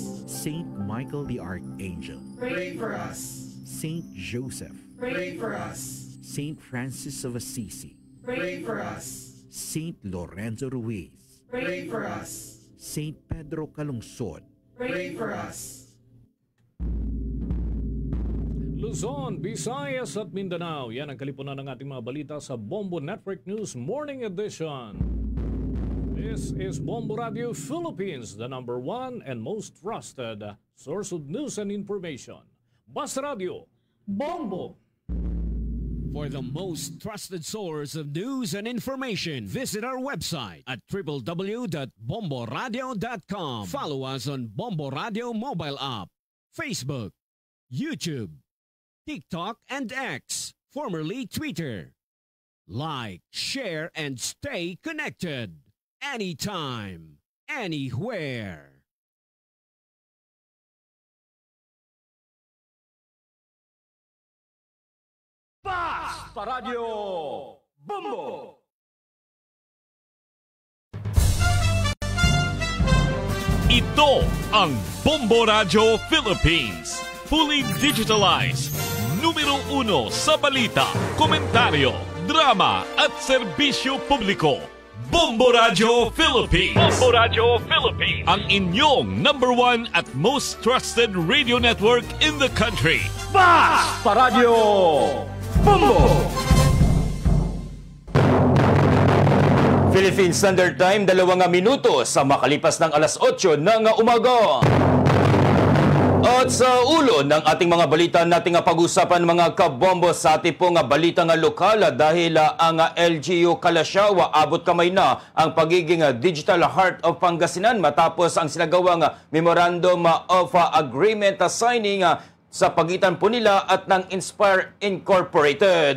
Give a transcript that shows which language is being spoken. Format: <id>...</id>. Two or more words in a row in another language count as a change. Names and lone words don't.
<en>Saint Michael the Archangel, Pray for us. Saint Joseph, Pray for us. Saint Francis of Assisi, Pray for us. Saint Lorenzo Ruiz, Pray for us. Saint Pedro Calungsod, Pray for us.</en> <tl>Luzon, Visayas at Mindanao. Yan ang kalipunan ng ating mga balita sa Bombo Network News Morning Edition.</tl> <en>This is Bombo Radio Philippines, the #1 and most trusted source of news and information.</en> <tl>Basta Radio. Bombo!</tl> <en>For the most trusted source of news and information, visit our website at www.bomboradio.com. Follow us on Bombo Radio mobile app, Facebook, YouTube, TikTok, and X, formerly Twitter. Like, share, and stay connected. Anytime, anywhere.</en> <tl>Basta Radio Bombo! Ito ang Bombo Radio Philippines.</tl> <en>Fully digitalized.</en> <tl>Numero 1 sa balita, komentaryo, drama at serbisyo publiko. Bombo Radio Philippines. Bombo Radio Philippines. Ang inyong</tl> <en>#1 at most trusted radio network in the country.</en> <tl>Basta Radio Bombo!</tl> <en>Philippine Standard Time,</en> <tl>2 minuto sa makalipas ng alas 8 ng umaga. At sa ulo ng ating mga balita nating pag-usapan mga kabombo sa ating pong balita nga lokal dahil ang LGU Kalasyaw abot kamay na ang pagiging Digital Heart of Pangasinan matapos ang sinagawang</tl> <en>Memorandum of Agreement signing</en> <tl>sa pagitan po nila at ng Inspire Incorporated.</tl>